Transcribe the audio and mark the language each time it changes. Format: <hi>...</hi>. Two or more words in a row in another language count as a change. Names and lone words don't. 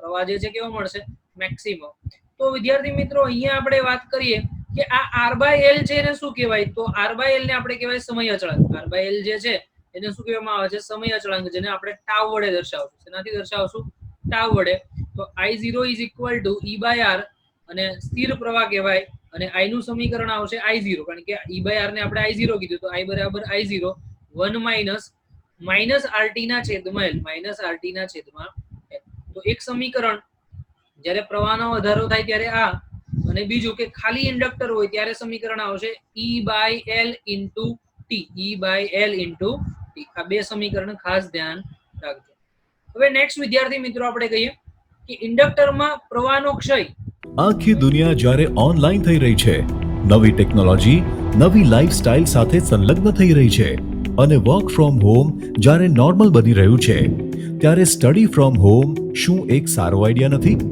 <gu>પ્રવાહ જે છે કેવો મળશે? મેક્સિમમ. તો વિદ્યાર્થી મિત્રો અહીંયા આપણે વાત કરીએ કે આ</gu> <en>R by L</en> <gu>છે એને શું કહેવાય? તો</gu> <en>R by L</en> <gu>ને આપણે કહેવાય સમય અચળાંક.</gu> <en>R by L</en> <gu>જે છે એને શું કહેવામાં આવે છે? સમય અચળાંક, જેને આપણે ટાવ વડે દર્શાવશું. શેનાથી દર્શાવશું? ટાવ વડે. તો</gu> <en>I0 is equal to E by R,</en> <gu>અને સ્થિર પ્રવાહ કહેવાય, અને I નું સમીકરણ આવશે I0, કારણ કે</gu> <en>E by R</en> <gu>ને આપણે I0 કીધું, તો I બરાબર I0 1</gu> <en>minus RT</en> <gu>ના છેદમાં L,</gu> <en>minus RT</en> <gu>ના છેદમાં L. તો એક સમીકરણ જ્યારે પ્રવાહનો વધારો થાય ત્યારે આ, અને બીજું કે ખાલી ઇન્ડક્ટર હોય ત્યારે સમીકરણ આવશે</gu> <en>E by L into T. E by L into T.</en> <gu>આ બે સમીકરણ ખાસ ધ્યાન રાખજો. હવે નેક્સ્ટ વિદ્યાર્થી મિત્રો આપણે કહીએ કે ઇન્ડક્ટરમાં પ્રવાહનો ક્ષય. આખી દુનિયા જ્યારે ઓનલાઈન થઈ રહી છે, નવી ટેકનોલોજી, નવી લાઈફસ્ટાઈલ સાથે સંલગ્ન થઈ રહી છે, અને</gu> <en>work from home</en> <gu>જ્યારે નોર્મલ બની રહ્યું છે, ત્યારે</gu> <en>study from home</en> <gu>શું એક સારો આઈડિયા નથી?</gu>